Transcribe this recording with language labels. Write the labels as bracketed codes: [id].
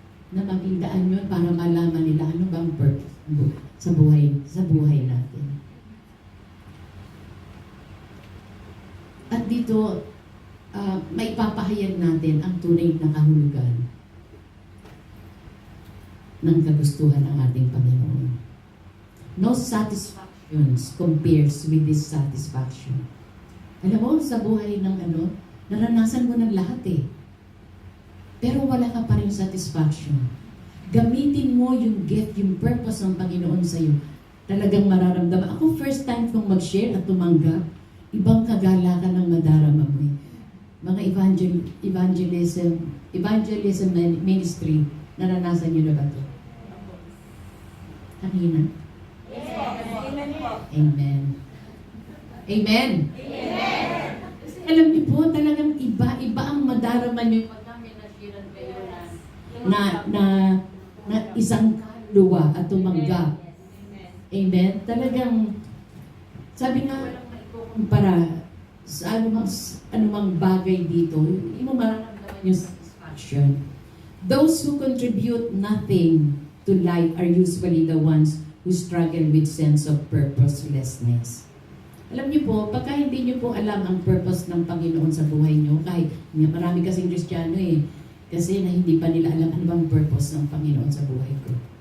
[tl] na maging daan yun para malaman nila ano bang purpose sa buhay natin. At dito, maipapahayag natin ang tunay na kahulugan ng kagustuhan ng ating Panginoon. [en] No satisfactions compares with this satisfaction. [tl] Alam mo, sa buhay ng naranasan mo ng lahat eh. Pero wala ka pa rin satisfaction. Gamitin mo yung gift, yung purpose ng Panginoon sa'yo. Talagang mararamdaman. Ako first time kong mag-share at tumanggap, ibang kagalakan ng madarama mo eh. Mga evangelism ministry, naranasan nyo na ba ito? Kanina? Amen. Amen. Kasi alam niyo po, talagang iba ang madarama niyo pag may nashiran kayo na isang luwa at tumanggap. Amen. Talagang, sabi nga, para sa anumang bagay dito, hindi mo mararamdaman yung satisfaction. [en] Those who contribute nothing to life are usually the ones who struggle with sense of purposelessness. [tl] Alam niyo po, pagka hindi niyo po alam ang purpose ng Panginoon sa buhay niyo, kahit marami kasing Kristiyano eh, kasi na hindi pa nila alam ano bang purpose ng Panginoon sa buhay ko.